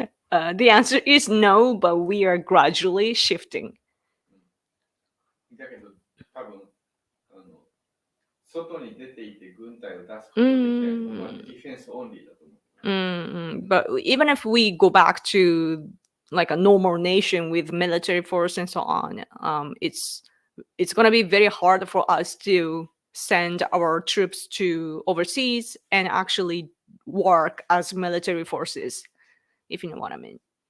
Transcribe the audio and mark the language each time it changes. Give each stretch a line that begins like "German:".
English: The answer is no, but we are gradually shifting.
Japanese: だけど多分外に出ていて軍隊を出すことができないのはディフェンスオンリーだと思う。
English: But even if we go back to like a normal nation with military force and so on, it's going to be very hard for us to send our troops to overseas and actually work as military forces, if you know what I mean.